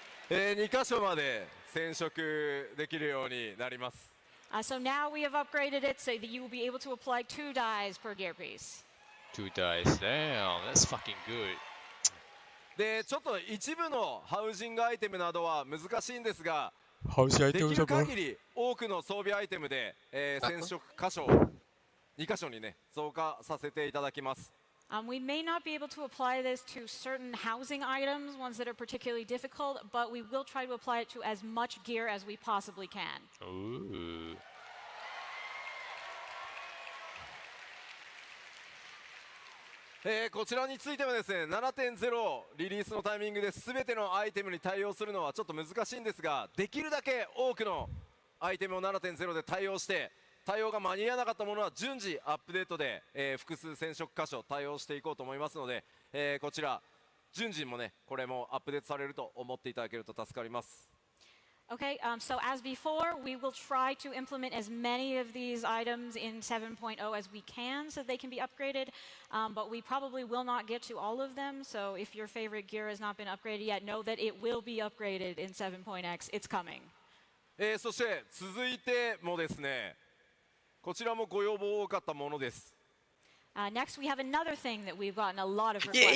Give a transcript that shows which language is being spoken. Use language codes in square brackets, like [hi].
[ja] 2箇所まで染色できるようになります。 [en] So now we have upgraded it so that you will be able to apply 2 dyes per gear piece. 2 dice. Damn, that's fucking good. [ja] でちょっと一部のハウジングアイテムなどは難しいんですが、 [en] How's the [ja] でき [en] items [ja] る [en] about? [ja] 限り多くの装備アイテムで、染色箇所を2箇所にね増加させていただきます。 [en] We may not be able to apply this to certain housing items, ones that are particularly difficult, but we will try to apply it to as much gear as we possibly can. Ooh. [ja] こちらについてはですね 7.0 リリースのタイミングで全てのアイテムに対応するのはちょっと難しいんですが、できるだけ多くのアイテムを 7.0 で対応して、対応が間に合わなかったものは順次アップデートで、複数染色箇所対応していこうと思いますので、こちら順次もねこれもアップデートされると思っていただけると助かります。 [en] Okay, so as before, we will try to implement as many of these items in 7.0 as we can so they can be upgraded, but we probably will not get to all of them. So if your favorite gear has not been upgraded yet, know that it will be upgraded in 7.x. It's coming. [ja] そして続いてもですね、こちらもご要望多かったものです。 [en] Next, we have another thing that we've gotten a lot of requests